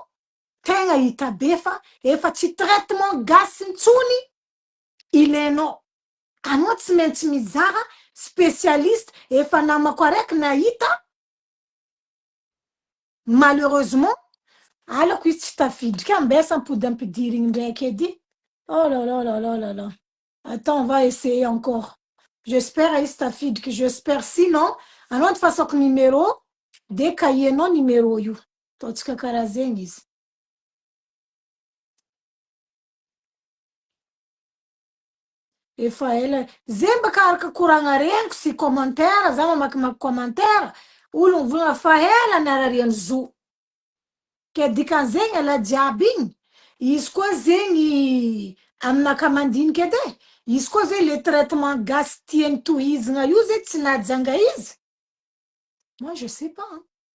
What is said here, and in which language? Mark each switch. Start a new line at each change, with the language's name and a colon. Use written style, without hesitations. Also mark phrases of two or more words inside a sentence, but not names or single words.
Malagasy: Tegna hita be fa efa tsy traitement gasy intsony ilainao. Anao tsy maintsy mizaha spécialiste efa namako araiky nahita. Malheureusement, alako izy tsy tafiditra ambesa ampody ampidirigny ndraiky edy.
French: Oh là là là là là là. Attends, on va essayer encore. J'espère
Malagasy: izy tafidriky,
French: j'espère.
Malagasy: Sinon, anao antifasako numéro, de cahier-nao numéro io. Ataotsika karaha zegny izy. Efa ela. Zay mbaka araka koragna regniko sy commentaire, za mamakimaky commentaire, olo mivolagna fa ela narariany zo. Ke dikan'zegny ala jiaby igny, izy koa zegny aminaka mandiniky edy e, izy koa zay
French: le traitement
Malagasy: gasy tiany tohizagna io zay tsy najanga izy.
French: Moi, je sais pas. Hein.